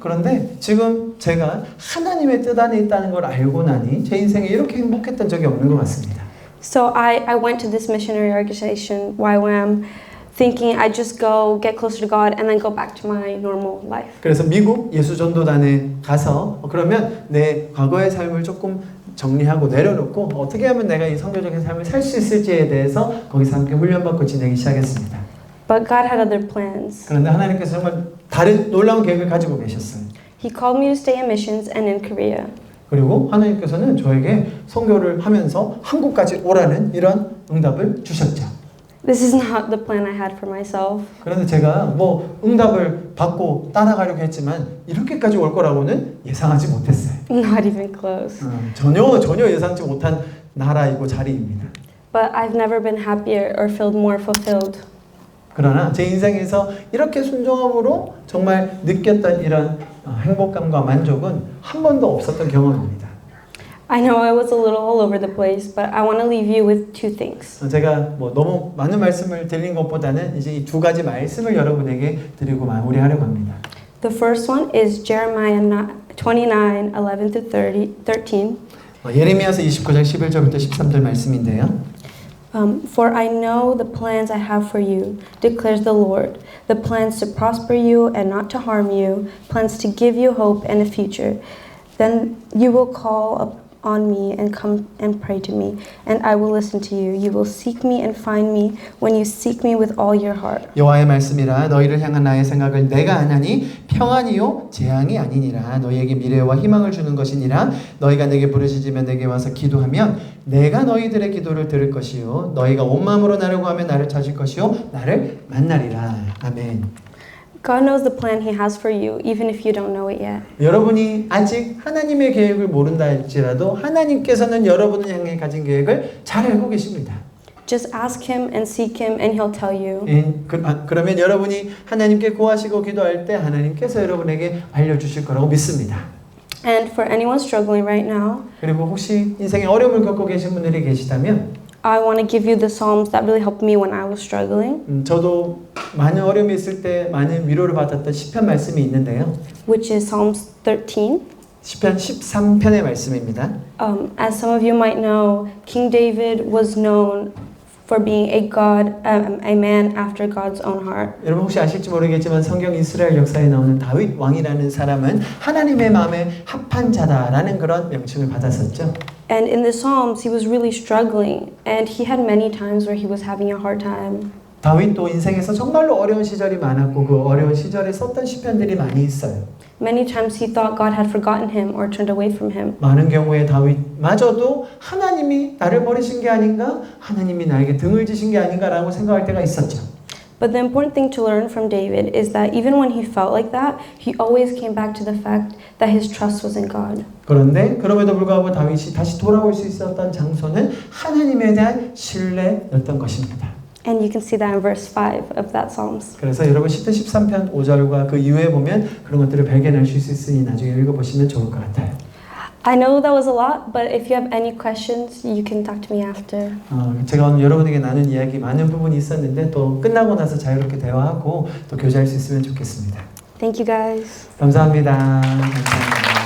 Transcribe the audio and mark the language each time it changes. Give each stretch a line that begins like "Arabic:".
Korean: 그런데 지금 제가 하나님의 뜻 안에 있다는 걸 알고 나니 제 인생에 이렇게 행복했던 적이 없는 것 같습니다.
English: So I went to this missionary organization, YWAM, thinking I'd just go get closer to God and then go back to my normal life.
Korean: 그래서 미국 예수전도단에 가서 그러면 내 과거의 삶을 조금 정리하고 내려놓고 어떻게 하면 내가 이 선교적인 삶을 살 수 있을지에 대해서 거기서 함께 훈련받고 지내기 시작했습니다.
English: But God had other plans.
Korean: 그런데 하나님께서 정말 다른 놀라운 계획을 가지고 계셨어요.
English: He called me to stay in missions and in Korea.
Korean: 그리고 하나님께서는 저에게 선교를 하면서 한국까지 오라는 이런 응답을 주셨죠.
English: This is not the plan I had for myself.
Korean: 그런데 제가 뭐 응답을 받고 따라가려고 했지만 이렇게까지 올 거라고는 예상하지 못했어요.
English: Not even close.
Korean: 전혀 예상치 못한 나라이고 자리입니다.
English: But I've never been happier or felt more fulfilled.
Korean: 그러나 제 인생에서 이렇게 순종함으로 정말 느꼈던 이런 행복감과 만족은 한 번도 없었던 경험입니다.
English: I know I was a little all over the place, but I want to leave you with two things.
Korean: 제가 뭐 너무 많은 말씀을 드린 것보다는 이제 이 두 가지 말씀을 여러분에게 드리고 마무리하려고 합니다.
English: The first one is Jeremiah 29:11-13.
Korean: 예레미야서 29장 11절부터 13절 말씀인데요.
English: For I know the plans I have for you, declares the Lord, the plans to prosper you and not to harm you, plans to give you hope and a future. Then you will call on me and come and pray to me, and I will listen to you. You will seek me and find me when you seek me with all your heart.
Korean: 여호와의 말씀이라 너희를 향한 나의 생각을 내가 아나니 평안이요 재앙이 아니니라. 너희에게 미래와 희망을 주는 것이니라. 너희가 내게 부르짖으면 내게 와서 기도하면 내가 너희들의 기도를 들을 것이요 너희가 온 마음으로 나를 구하면 나를 찾을 것이요 나를 만나리라. 아멘.
English: God knows the plan He has for you, even if you don't know it yet.
Korean: 여러분이 아직 하나님의 계획을 모른다 할지라도 하나님께서는 여러분을 향해 가진 계획을 잘 알고 계십니다.
English: Just ask Him and seek Him, and He'll tell you.
Korean: 그러면 여러분이 하나님께 구하시고 기도할 때 하나님께서 여러분에게 알려주실 거라고 믿습니다.
English: And for anyone struggling right now,
Korean: 그리고 혹시 인생에 어려움을 겪고 계신 분들이 계시다면
English: I want to give you the Psalms that really helped me when I was struggling,
Korean: 저도 많은 어려움이 있을 때 많은 위로를 받았던 시편 말씀이 있는데요.
English: which is Psalms 13.
Korean: 시편 13편의 말씀입니다.
English: As some of you might know, King David was known for being a man after God's own heart.
Korean: 여러분 혹시 아실지 모르겠지만 성경 이스라엘 역사에 나오는 다윗 왕이라는 사람은 하나님의 마음에 합한 자다라는 그런 명칭을 받았었죠.
English: And in the Psalms, he was really struggling, and he had many times where he was having a hard time.
Korean: 다윗도 인생에서 정말로 어려운 시절이 많았고 그 어려운 시절에 썼던 시편들이 많이 있어요.
English: Many times he thought God had forgotten him or turned away from him.
Korean: 많은 경우에 다윗마저도 하나님이 나를 버리신 게 아닌가? 하나님이 나에게 등을 지신 게 아닌가라고 생각할 때가 있었죠.
English: But the important thing to learn from David is that even when he felt like that, he always came back to the fact that his trust was in God.
Korean: 그런데 그럼에도 불구하고 다윗이 다시 돌아올 수 있었던 장소는 하나님에 대한 신뢰였던 것입니다.
English: And you can see that in verse 5 of that Psalms.
Korean: 그래서 여러분 시편 13편 5절과 그 이후에 보면 그런 것들을 발견하실 수 있으니 나중에 읽어보시면 좋을 것 같아요.
English: I know that was a lot, but if you have any questions, you can talk to me after.
Korean: 제가 오늘 여러분에게 나눈 이야기 많은 부분이 있었는데 또 끝나고 나서 자유롭게 대화하고 또 교제할 수 있으면 좋겠습니다.
English: Thank you guys.
Korean: 감사합니다. 감사합니다.